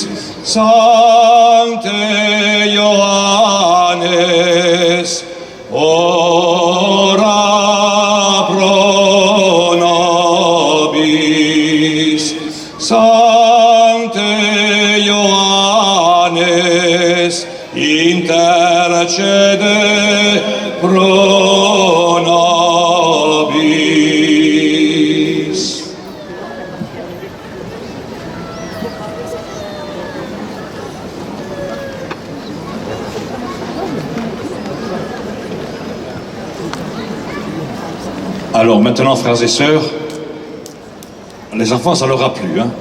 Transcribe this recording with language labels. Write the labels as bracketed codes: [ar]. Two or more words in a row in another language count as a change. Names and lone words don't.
[la] Sancte Ioannes, ora pro nobis. Sancte Ioannes, intercede pro nobis. [fr] Alors maintenant, frères et sœurs, les enfants, ça leur a plu, hein?